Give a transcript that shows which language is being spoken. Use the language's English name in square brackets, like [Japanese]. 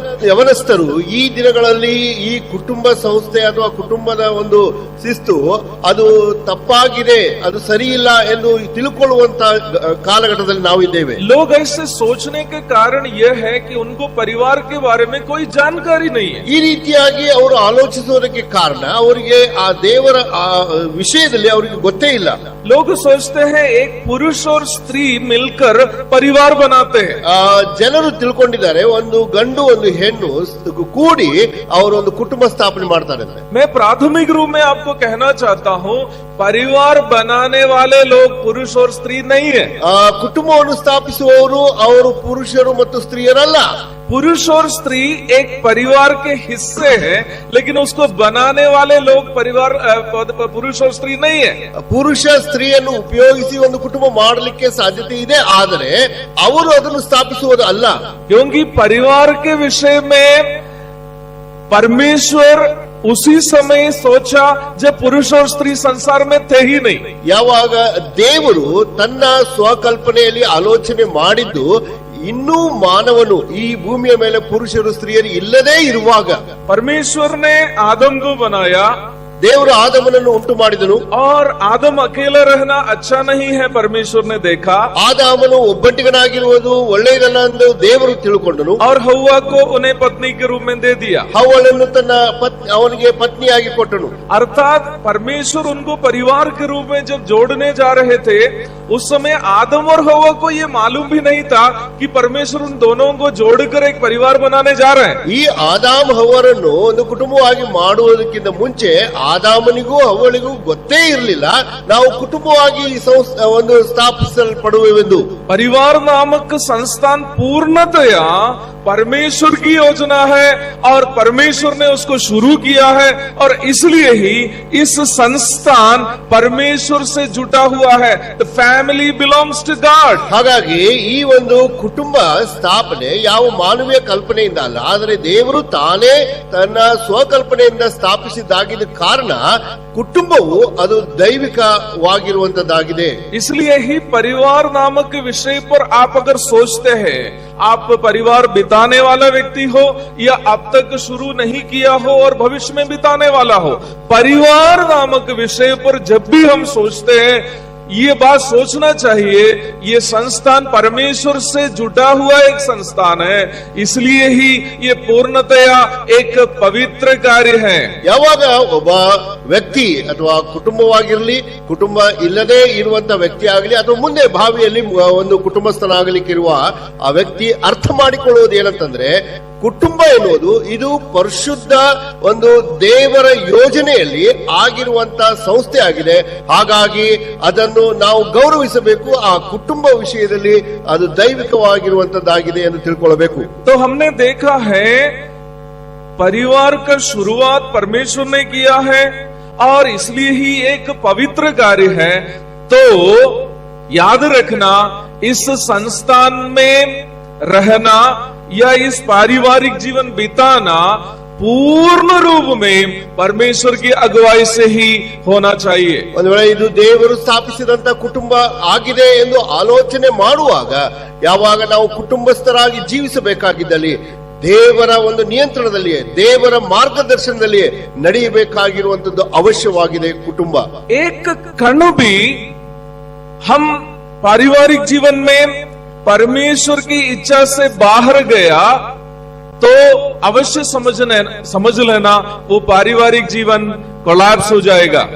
[Kannada] ಯವನಸ್ಥರು ಈ ದಿನಗಳಲ್ಲಿ ಈ ಕುಟುಂಬ ಸಂಸ್ಥೆ ಅಥವಾ ಕುಟುಂಬದ ಒಂದು ಶಿಸ್ತು ಅದು ತಪ್ಪಾಗಿದೆ, ಅದು ಸರಿ ಇಲ್ಲ ಎಂದು ತಿಳ್ಕೊಳ್ಳುವಂತ ಕಾಲಘಟ್ಟದಲ್ಲಿ ನಾವು ಇದ್ದೇವೆ. [Hindi] लोग ऐसे सोचने के कारण यह है कि उनको परिवार के बारे में कोई जानकारी नहीं है. [Kannada] ಈ ರೀತಿಯಾಗಿ ಅವರು ಆಲೋಚಿಸುವುದಕ್ಕೆ ಕಾರಣ ಅವರಿಗೆ ಆ ದೇವರ ವಿಷಯದಲ್ಲಿ ಅವರಿಗೆ ಗೊತ್ತೇ ಇಲ್ಲ. [Hindi] लोग सोचते हैं एक पुरुष और स्त्री मिलकर परिवार बनाते हैं. [Kannada] ಜನರು ತಿಳ್ಕೊಂಡಿದ್ದಾರೆ ಒಂದು ಗಂಡು ಒಂದು ಹೆಣ್ಣು ಕೂಡಿ ಅವರು ಒಂದು ಕುಟುಂಬ ಸ್ಥಾಪನೆ ಮಾಡ್ತಾರೆ. [Hindi] मैं प्राथमिक रूप में आपको कहना चाहता हूँ, परिवार बनाने वाले लोग पुरुष और स्त्री नहीं है. [Kannada] ಕುಟುಂಬವನ್ನು ಸ್ಥಾಪಿಸುವವರು ಅವರು ಪುರುಷರು ಮತ್ತು ಸ್ತ್ರೀಯರಲ್ಲ. [Hindi] पुरुष और स्त्री एक परिवार के हिस्से हैं, लेकिन उसको बनाने वाले लोग परिवार पुरुष और स्त्री नहीं है. [Kannada] ಪುರುಷ ಸ್ತ್ರೀಯನ್ನು ಉಪಯೋಗಿಸಿ ಒಂದು ಕುಟುಂಬ ಮಾಡಲಿಕ್ಕೆ ಸಾಧ್ಯತೆ ಇದೆ, ಆದರೆ ಅವರು ಅದನ್ನು ಸ್ಥಾಪಿಸುವುದು ಅಲ್ಲ. [Hindi] क्योंकि परिवार के विषय में परमेश्वर उसी समय सोचा जब पुरुष और स्त्री संसार में थे ही नहीं. [Kannada] ಯಾವಾಗ ದೇವರು ತನ್ನ ಸ್ವಕಲ್ಪನೆಯಲ್ಲಿ ಆಲೋಚನೆ ಮಾಡಿದ್ದು ಇನ್ನೂ ಮಾನವನು ಈ ಭೂಮಿಯ ಮೇಲೆ ಪುರುಷರು ಸ್ತ್ರೀಯರು ಇಲ್ಲದೇ ಇರುವಾಗ [Hindi] परमेश्वर ने आदम को बनाया, [Kannada] ದೇವರು ಆದಮನನ್ನು ಉಂಟು ಮಾಡಿದನು. [Hindi] और आदम अकेला रहना अच्छा नहीं है, परमेश्वर ने देखा. [Kannada] ಆದಾಮನು ಒಬ್ಬಂಟಿಗನಾಗಿರುವುದು ಒಳ್ಳೆಯದಲ್ಲ ಎಂದು ದೇವರು ತಿಳ್ಕೊಂಡನು. [Hindi] और हव्वा को उन्हें पत्नी के रूप में दे दिया. [Kannada] ಹವ್ವಳನ್ನು ತನ್ನ ಅವನಿಗೆ ಪತ್ನಿಯಾಗಿ ಕೊಟ್ಟನು. [Hindi] अर्थात परमेश्वर उनको परिवार के रूप में जब जोड़ने जा रहे थे, उस समय आदम और हव्वा को ये मालूम भी नहीं था कि परमेश्वर उन दोनों को जोड़कर एक परिवार बनाने जा रहे हैं. [Kannada] ಈ ಆದಾಮ್ ಹವ್ವರನ್ನು ಒಂದು ಕುಟುಂಬವಾಗಿ ಮಾಡುವುದಕ್ಕಿಂತ ಮುಂಚೆ ಆದಾಮನಿಗೂ ಅವಳಿಗೂ ಗೊತ್ತೇ ಇರಲಿಲ್ಲ ನಾವು ಕುಟುಂಬವಾಗಿ ಒಂದು ಸ್ಥಾಪಿಸಲ್ಪಡುವೆವೆಂದು. [Hindi] परिवार नामक संस्थान पूर्णतया परमेश्वर की योजना है और परमेश्वर ने उसको शुरू किया है और इसलिए ही इस संस्थान परमेश्वर से जुटा हुआ है. [English] The family belongs to God. [Kannada] ಹಾಗಾಗಿ ಈ ಒಂದು ಕುಟುಂಬ ಸ್ಥಾಪನೆ ಯಾವ ಮಾನವೀಯ ಕಲ್ಪನೆಯಿಂದ ಅಲ್ಲ, ಆದರೆ ದೇವರು ತಾನೇ ತನ್ನ ಸ್ವಕಲ್ಪನೆಯಿಂದ ಸ್ಥಾಪಿಸಿದ್ದಾಗಿದ್ದ ಕಾರಣ ಕುಟುಂಬವು ಅದು ದೈವಿಕವಾಗಿರುವಂತದ್ದಾಗಿದೆ. [Hindi] इसलिए ही परिवार नामक विषय पर आप अगर सोचते हैं, आप परिवार बिताने वाला व्यक्ति हो या अब तक शुरू नहीं किया हो और भविष्य में बिताने वाला हो, परिवार नामक विषय पर जब भी हम सोचते हैं ये बात सोचना चाहिए, ये संस्थान परमेश्वर से जुटा हुआ एक संस्थान है, इसलिए ही ये पूर्णतया एक पवित्र कार्य है. [Kannada] ಯಾವಾಗ ಒಬ್ಬ ವ್ಯಕ್ತಿ ಅಥವಾ ಕುಟುಂಬವಾಗಿರಲಿ, ಕುಟುಂಬ ಇಲ್ಲದೆ ಇರುವಂತ ವ್ಯಕ್ತಿ ಆಗಲಿ ಅಥವಾ ಮುಂದೆ ಭಾವಿಯಲ್ಲಿ ಒಂದು ಕುಟುಂಬಸ್ಥನಾಗಲಿಕ್ಕಿರುವ ಆ ವ್ಯಕ್ತಿ ಅರ್ಥ ಮಾಡಿಕೊಳ್ಳುವುದು ಏನಂತಂದ್ರೆ, ಕುಟುಂಬ ಎನ್ನುವುದು ಇದು ಪರಿಶುದ್ಧ ಒಂದು ದೇವರ ಯೋಜನೆಯಲ್ಲಿ ಆಗಿರುವಂತ ಸಂಸ್ಥೆ ಆಗಿದೆ. ಹಾಗಾಗಿ ಅದನ್ನು ನಾವು ಗೌರವಿಸಬೇಕು. ಆ ಕುಟುಂಬ ವಿಷಯದಲ್ಲಿ ಅದು ದೈವಿಕವಾಗಿರುವಂತದ್ದಾಗಿದೆ ಎಂದು ತಿಳ್ಕೊಳ್ಳಬೇಕು. [Hindi] तो हमने देखा है परिवार का शुरुआत परमेश्वर ने किया है और इसलिए ही एक पवित्र कार्य है. तो याद रखना, इस संस्थान में रहना या इस पारिवारिक जीवन बिताना पूर्ण रूप में परमेश्वर की अगुवाई से ही होना चाहिए. [Kannada] ಒಂದು ವೇಳೆ ಇದು ದೇವರು ಸ್ಥಾಪಿಸಿದಂತ ಕುಟುಂಬ ಆಗಿದೆ ಎಂದು ಆಲೋಚನೆ ಮಾಡುವಾಗ, ಯಾವಾಗ ನಾವು ಕುಟುಂಬಸ್ಥರಾಗಿ ಜೀವಿಸಬೇಕಾಗಿದ್ದಲ್ಲಿ ದೇವರ ಒಂದು ನಿಯಂತ್ರಣದಲ್ಲಿಯೇ, ದೇವರ ಮಾರ್ಗದರ್ಶನದಲ್ಲಿಯೇ ನಡೆಯಬೇಕಾಗಿರುವಂತದ್ದು ಅವಶ್ಯವಾಗಿದೆ ಕುಟುಂಬ. [Hindi] एक कण भी हम पारिवारिक जीवन में परमेश्वर की इच्छा से बाहर गया तो अवश्य समझ लेना वो पारिवारिक जीवन कोलैप्स हो जाएगा.